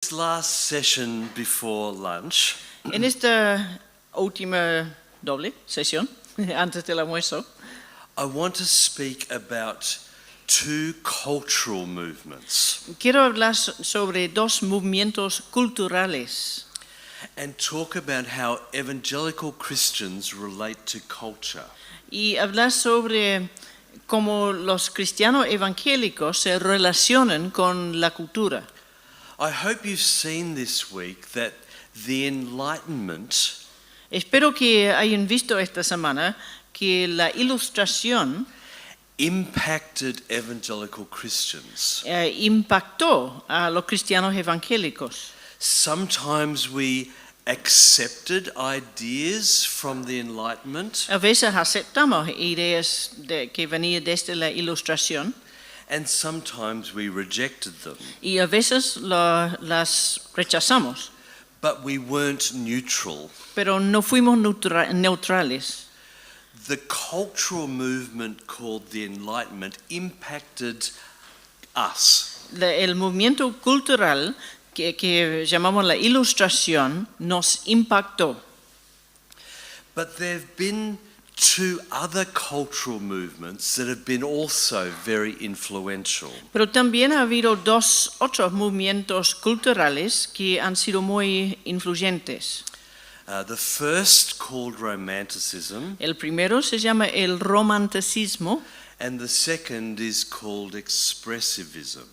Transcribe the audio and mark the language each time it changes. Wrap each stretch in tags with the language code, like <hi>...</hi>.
<en>this last session before lunch,</en> <es>En esta última doble sesión, antes del almuerzo,</es> <en>I want to speak about two cultural movements</en> <es>quiero hablar sobre dos movimientos culturales</es> <en>and talk about how evangelical Christians relate to culture.</en> <es>y hablar sobre cómo los cristianos evangélicos se relacionan con la cultura.</es> <en>I hope you've seen this week that the Enlightenment</en> <es>Espero que hayan visto esta semana que la ilustración</es> <en>impacted evangelical Christians.</en> <es>impactó a los cristianos evangélicos.</es> <en>Sometimes we accepted ideas from the Enlightenment,</en> <es>A veces aceptamos ideas que venían desde la ilustración</es> <en>and sometimes we rejected them.</en> <es>y a veces las rechazamos,</es> <en>But we weren't neutral.</en> <es>pero no fuimos neutrales.</es> <en>The cultural movement called the Enlightenment impacted us.</en> <es>El movimiento cultural que llamamos la ilustración nos impactó.</es> <en>But there have been two other cultural movements that have been also very influential.</en> <es>Pero también ha habido dos otros movimientos culturales que han sido muy influyentes.</es> <en>The first, called romanticism,</en> <es>El primero se llama el romanticismo</es> <en>and the second is called expressivism.</en>